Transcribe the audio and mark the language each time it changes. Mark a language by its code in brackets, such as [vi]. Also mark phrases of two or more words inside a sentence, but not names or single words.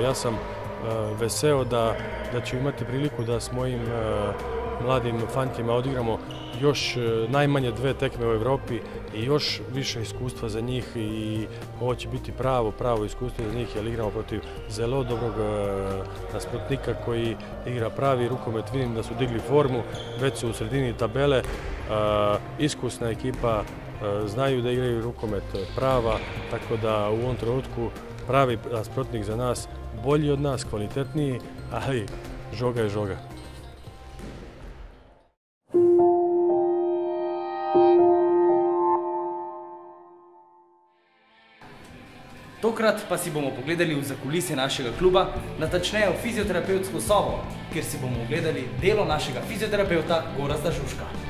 [sr] Ja sam veseo da ću imati priliku da s mojim mladim fantima odigramo još najmanje 2 tekme u Evropi i još više iskustva za njih i ovo će biti pravo iskustvo za njih jer igramo protiv zelo dobrog nasprotnika koji igra pravi rukomet. Vidim da su digli formu, već su u sredini tabele, iskusna ekipa, znaju da igraju rukomet prava, tako da u ovom trenutku pravi nasprotnik za nas, bolji od nas, kvalitetniji, ali [sl] žoga je žoga. Tokrat pa si bomo pogledali v zakulisje našega kluba, natačneje v fizioterapevtsko sobo, kjer si bomo ogledali delo našega fizioterapeuta Gorazda Žužka.